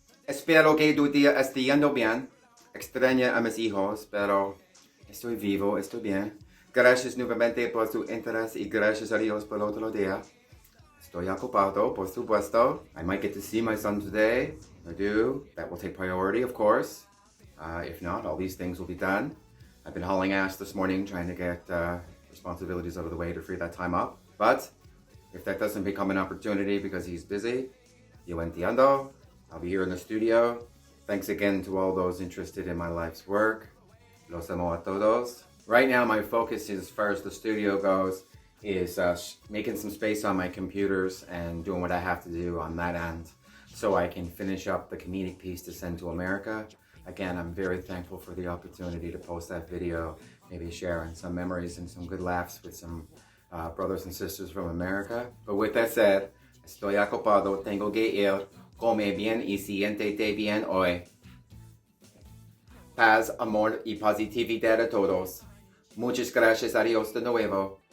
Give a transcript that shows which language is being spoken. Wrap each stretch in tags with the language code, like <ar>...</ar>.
<es>Espero que tu día esté yendo bien. Extraña a mis hijos, pero estoy vivo, estoy bien. Gracias nuevamente por su interés y gracias a Dios por otro día. Estoy ocupado, por supuesto.</es> <en>I might get to see my son today. I do. That will take priority, of course. If not, all these things will be done. I've been hauling ass this morning, trying to get responsibilities out of the way to free that time up. But if that doesn't become an opportunity because he's busy,</en> <es>yo entiendo.</es> <en>I'll be here in the studio. Thanks again to all those interested in my life's work.</en> <es>Los amo a todos.</es> <en>Right now, my focus, as far as the studio goes, is making some space on my computers and doing what I have to do on that end so I can finish up the comedic piece to send to America. Again, I'm very thankful for the opportunity to post that video, maybe sharing some memories and some good laughs with some brothers and sisters from America. But with that said,</en> <es>estoy ocupado, tengo que ir, come bien y siéntete bien hoy. Paz, amor y positividad a todos. Muchas gracias a Dios de nuevo.</es>